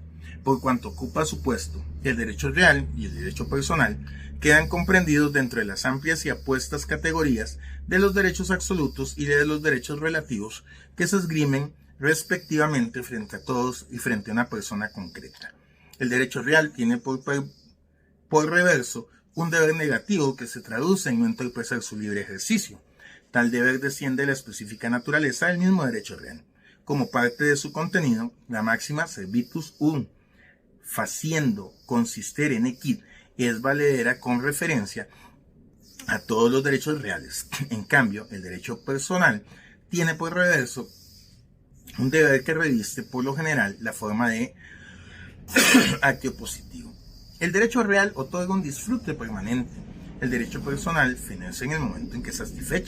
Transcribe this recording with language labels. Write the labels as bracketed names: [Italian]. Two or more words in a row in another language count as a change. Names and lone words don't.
[Spanish] Por cuanto ocupa su puesto, el derecho real y el derecho personal quedan comprendidos dentro de las amplias y apuestas categorías de los derechos absolutos y de los derechos relativos que se esgrimen respectivamente frente a todos y frente a una persona concreta. El derecho real tiene por reverso un deber negativo que se traduce en no entorpecer su libre ejercicio. Tal deber desciende de la específica naturaleza del mismo derecho real. Como parte de su contenido, la máxima [Latin] servitus un faciendo consistere nequit [Spanish] es valedera con referencia a todos los derechos reales. En cambio, el derecho personal tiene por reverso un deber que reviste por lo general la forma de actio positivo. El derecho real otorga un disfrute permanente. El derecho personal fenece en el momento en que es satisfecho.